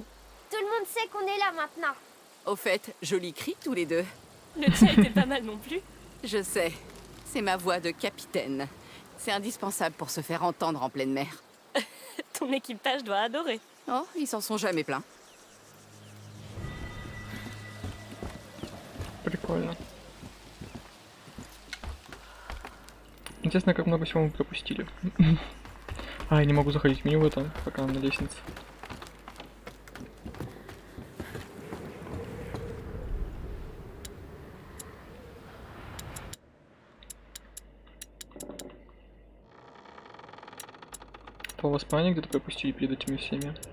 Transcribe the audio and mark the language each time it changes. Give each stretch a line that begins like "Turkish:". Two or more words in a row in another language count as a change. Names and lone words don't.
French: Tout le monde sait qu'on est là maintenant. Au fait, joli cri tous les deux. Le tien était pas mal non plus. Je sais. C'est ma voix de capitaine. C'est indispensable pour se faire entendre en pleine mer. Ton équipage doit adorer. Oh, ils s'en sont jamais plaints.
Russian: Прикольно. Интересно, как много всего мы пропустили. А, я не могу заходить в меню в этом, пока на лестнице. По воспоминаниям где-то пропустили перед этими всеми.